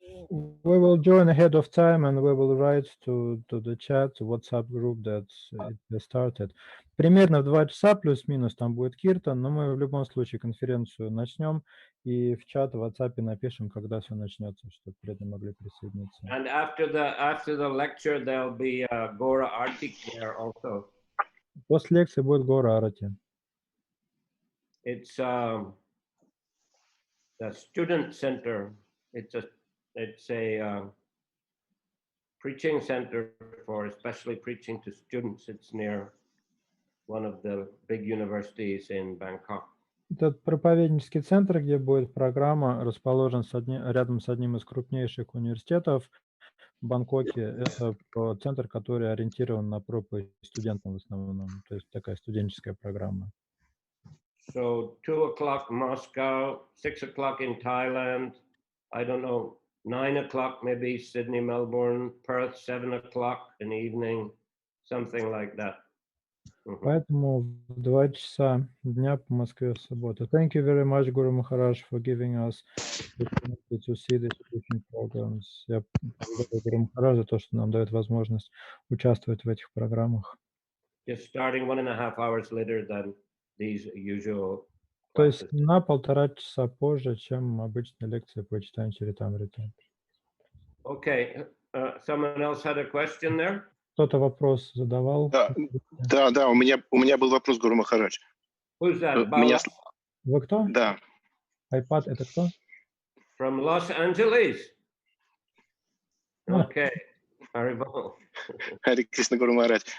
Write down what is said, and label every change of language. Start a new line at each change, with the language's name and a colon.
English: We will join ahead of time and we will write to the chat, WhatsApp group that it started.
Russian: Примерно в 2 часа плюс-минус там будет киртан, но мы в любом случае конференцию начнем и в чат в WhatsApp напишем, когда все начнется, чтобы преданные могли присоединиться.
English: And after the lecture, there'll be a Gora Artik there also.
Russian: После лекции будет Гора Арати.
English: It's the student center. It's a preaching center for especially preaching to students. It's near one of the big universities in Bangkok.
Russian: Этот проповеднический центр, где будет программа, расположен рядом с одним из крупнейших университетов в Бангкоке. Это центр, который ориентирован на проповедь студентам в основном. То есть такая студенческая программа.
English: So 2 o'clock Moscow, 6 o'clock in Thailand, I don't know, 9 o'clock maybe Sydney, Melbourne, Perth, 7 o'clock in the evening, something like that.
Russian: Поэтому в 2 часа дня по Москве в субботу.
English: Thank you very much, Guru Maharaj, for giving us the opportunity to see these teaching programs.
Russian: Я благодарю Гуру Махарадж за то, что нам дает возможность участвовать в этих программах.
English: Just starting 1.5 hours later than these usual
Russian: То есть
English: classes.
Russian: на 1,5 часа позже, чем обычная лекция по читанию Чаритамриты.
English: Okay, someone else had a question there?
Russian: Кто-то вопрос задавал? Да, у меня был вопрос, Гуру Махарадж.
English: Who's that?
Russian: Меня... Вы кто? Да. iPad это кто?
English: From Los Angeles. Okay. Haribol.
Russian: Хари Кришна, Гуру Махарадж.